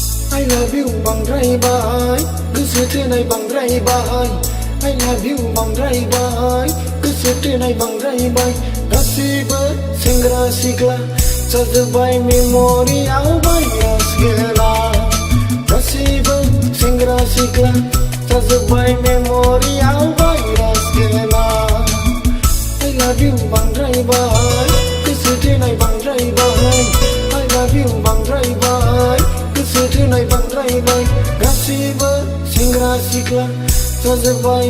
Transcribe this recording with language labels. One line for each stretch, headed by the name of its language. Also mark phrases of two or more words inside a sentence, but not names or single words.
English: I love you
Bodo: बांद्राय बाय गोसो थोनाय बांद्राय बाय
English: I love you
Bodo: बांद्राय बाय गोसो थोनाय बांद्राय बाय गासिबो सेंग्रा सिख्ला जाजोब्बाय
English: memoryआव virus
Bodo: गोनां गासिबो सेंग्रा सिख्ला जाजोब्बाय
English: memoryआव virus
Bodo: गोनां
English: I love you
Bodo: बांद्राय बाय गोसो थोनाय बांद्राय बाय
English: I love you
Bodo: बांद्राय बाय गोसो थोनाय बांद्राय बाय गासिबो सेंग्रा सिख्ला जाजोब्बाय